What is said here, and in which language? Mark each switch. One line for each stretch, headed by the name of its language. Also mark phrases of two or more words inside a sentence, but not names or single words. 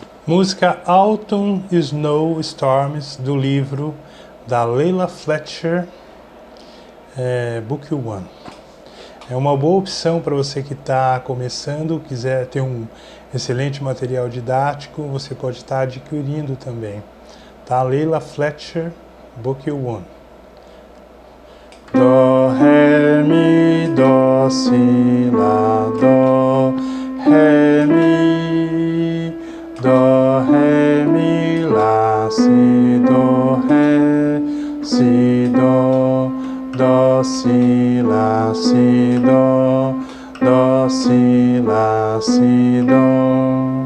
Portuguese: Música Autumn Snow Storms, do livro da Leila Fletcher, Book 1. É uma boa opção para você que está começando, quiser ter um excelente material didático, você pode estar adquirindo também. Tá? Leila Fletcher, Book 1. Dó, ré, mi, dó, si, lá, dó, ré, mi, dó, ré, mi, lá, si, dó, ré, si, dó, dó, si, lá, si, dó, dó, si, lá, si, dó,